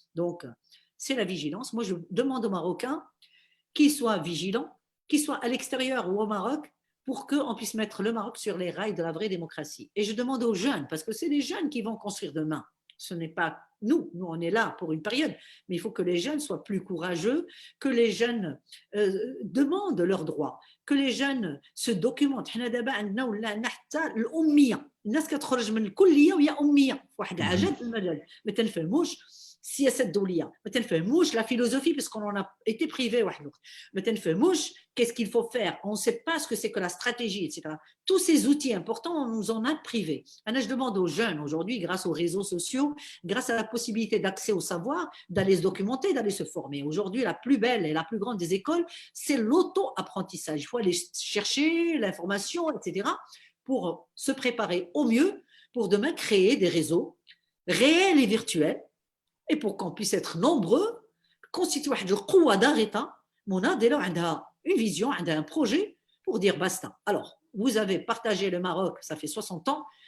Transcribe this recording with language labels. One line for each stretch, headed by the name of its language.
French: Donc, c'est la vigilance. Moi, je demande aux Marocains qu'ils soient vigilants, qu'ils soient à l'extérieur ou au Maroc, pour qu'on puisse mettre le Maroc sur les rails de la vraie démocratie. Et je demande aux jeunes, parce que c'est les jeunes qui vont construire demain. Ce n'est pas nous, on est là pour une période, mais il faut que les jeunes soient plus courageux, que les jeunes demandent leurs droits, que les jeunes se documentent.
Arabic: حنا دابا عندنا ولا حتى الأمية، الناس كتخرج من الكلية وهي أمية في واحد العجب المجال، ما تنفهموش السياسة الدولية، ما تنفهموش la philosophie
French: parce qu'on en a été privé
Arabic: واحد الوقت، ما تنفهموش
French: qu'est-ce qu'il faut faire, on ne sait pas ce que c'est que la stratégie, etc. Tous ces outils importants, on nous en a privés. Je demande aux jeunes aujourd'hui, grâce aux réseaux sociaux, grâce à la possibilité d'accès au savoir, d'aller se documenter, d'aller se former. Aujourd'hui, la plus belle et la plus grande des écoles, c'est l'auto-apprentissage. Il faut aller chercher l'information, etc. pour se préparer au mieux pour demain créer des réseaux réels et virtuels et pour qu'on puisse être nombreux, constituer
Arabic: القوة ضاغطة مناضلة وعندها
French: une vision, un projet pour dire basta. Alors, vous avez partagé le Maroc, ça fait 60 ans,